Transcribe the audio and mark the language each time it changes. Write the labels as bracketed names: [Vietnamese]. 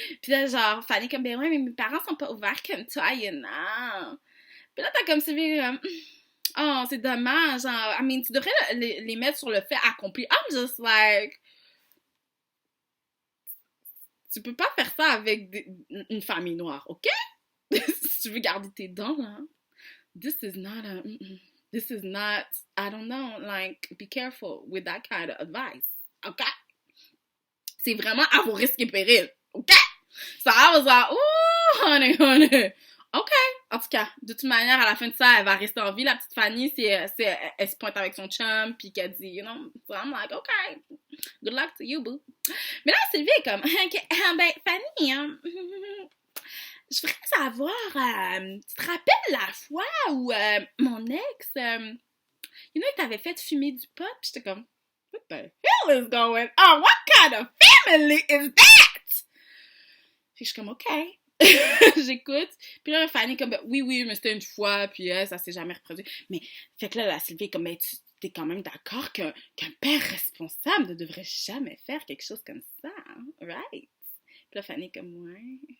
[French] Puis là, genre, Fanny comme, ben ouais, mais mes parents sont pas ouverts comme toi, [English] you know. [French] Puis là, t'as comme Sylvie, oh, c'est dommage, genre, [English] I mean, [French] tu devrais les mettre sur le fait accompli. [English] I'm just like, [French] tu peux pas faire ça avec une famille noire, ok? Si tu veux garder tes dents, là, [English] this is not, I don't know, like, be careful with that kind of advice, ok? [French] C'est vraiment à vos risques et périls. [English] OK? So I was like, ooh, honey. OK. [French] En tout cas, de toute manière, à la fin de ça, elle va rester en vie, la petite Fanny, elle se pointe avec son chum, puis qu'elle dit, [English] you know, so I'm like, OK. Good luck to you, boo. [French] Mais là, Sylvie est comme, OK, ben, Fanny, je voudrais savoir, tu te rappelles la fois où mon ex, [English] you know, [French] il t'avait fait fumer du pot, puis j'étais comme, [English] what the hell is going on? What kind of family is that? [French] Puis je suis comme, OK. J'écoute. Puis là, Fanny comme, oui, mais c'était une fois, puis ça s'est jamais reproduit. Mais, fait que là, la Sylvie est comme, mais tu t'es quand même d'accord qu'un père responsable ne devrait jamais faire quelque chose comme ça, hein? [English] Right? [French] Puis là, Fanny est comme, ouais.